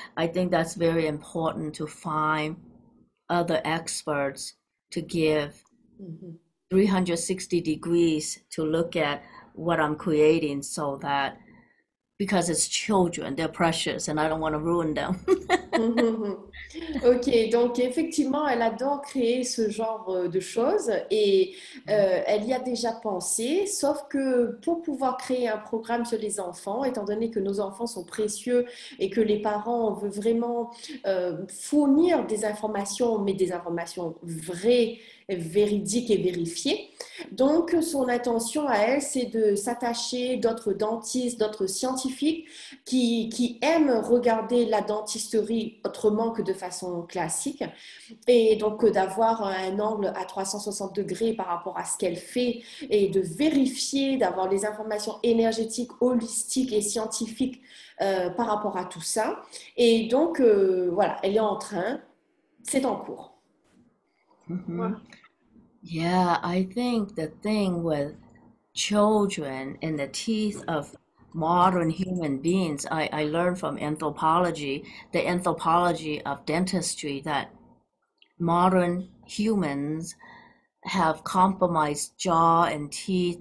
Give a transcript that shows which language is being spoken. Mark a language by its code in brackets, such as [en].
[en] I think that's very important to find other experts to give 360 degrees to look at what I'm creating, so that, because it's children, they're precious and I don't want to ruin them. [fr] Ok, donc effectivement, elle adore créer ce genre de choses et elle y a déjà pensé, sauf que pour pouvoir créer un programme sur les enfants, étant donné que nos enfants sont précieux et que les parents veulent vraiment fournir des informations, mais des informations vraies, véridiques et vérifiées. Donc, son intention à elle, c'est de s'attacher d'autres dentistes, d'autres scientifiques qui aiment regarder la dentisterie autrement que de façon classique, et donc d'avoir un angle à 360 degrés par rapport à ce qu'elle fait et de vérifier, d'avoir les informations énergétiques, holistiques et scientifiques par rapport à tout ça. Et donc, voilà, elle est en train, c'est en cours. Mm-hmm. [en] Yeah, I think the thing with children and the teeth of modern human beings, I learned from anthropology, the anthropology of dentistry, that modern humans have compromised jaw and teeth.